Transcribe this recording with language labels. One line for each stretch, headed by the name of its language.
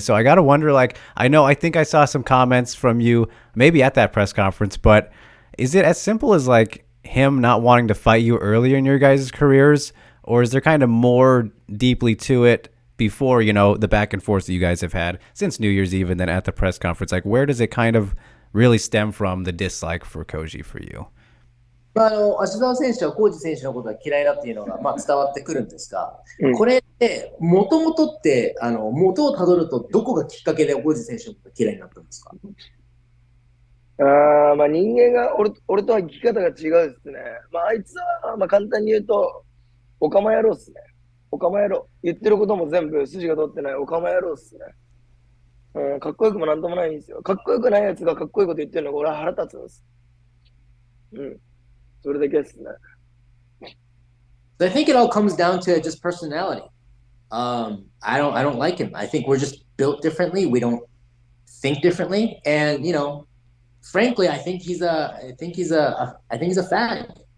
English: So I got to wonder, like, I think I saw some comments from you maybe at that press conference, but is it as simple as like him not wanting to fight you earlier in your guys' careers? Or is there kind of more deeply to it before, the back and forth that you guys have had since New Year's Eve and then at the press conference? Like, where does it kind of really stem from the dislike for Koji for you?
Japanese: 芦澤選手はコージ選手のことが嫌いだっていうのが、伝わってくるんですが、これってもともとって元をたどるとどこがきっかけでコージ選手のことが嫌いになったんですか？人間が俺とは生き方が違うですね。あいつは、簡単に言うと、オカマ野郎っすね。オカマ野郎。言ってることも全部筋が通ってないオカマ野郎っすね。かっこよくもなんともないんですよ。かっこよくないやつがかっこいいこと言ってるのが俺は腹立つんです。それだけですね。
English: I think it all comes down to just personality. I don't like him. I think we're just built differently. We don't think differently, and frankly, I think he's a fag.